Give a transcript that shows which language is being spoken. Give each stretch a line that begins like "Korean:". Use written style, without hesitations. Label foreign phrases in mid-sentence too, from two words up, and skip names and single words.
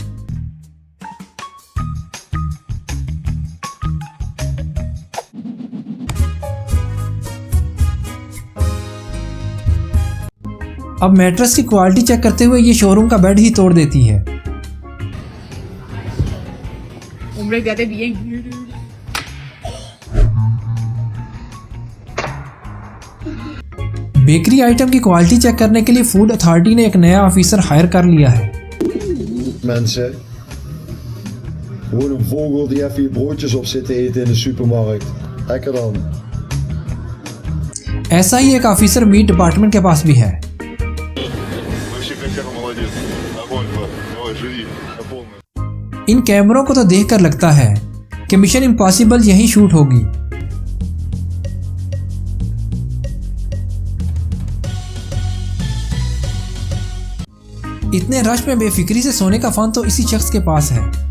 Hindi: अब मैट्रेस की क्वालिटी चेक करते हुए ये शोरूम का बेड ही तोड़ देती है। बेकरी आइटम की क्वालिटी चेक करने के लिए फूड अथॉरिटी ने एक नया ऑफिसर हायर कर लिया है।
Dutch: Mensen, gewoon een vogel die even je broodjes op zit te eten in de supermarkt. Lekker dan.
Hindi: ऐसा ही एक ऑफिसर मीट डिपार्टमेंट के पास भी है। इन कैमरों को तो देखकर लगता है कि मिशन इम्पॉसिबल यहीं शूट होगी। इतने रश में बेफिक्री से सोने का फन तो इसी शख्स के पास है।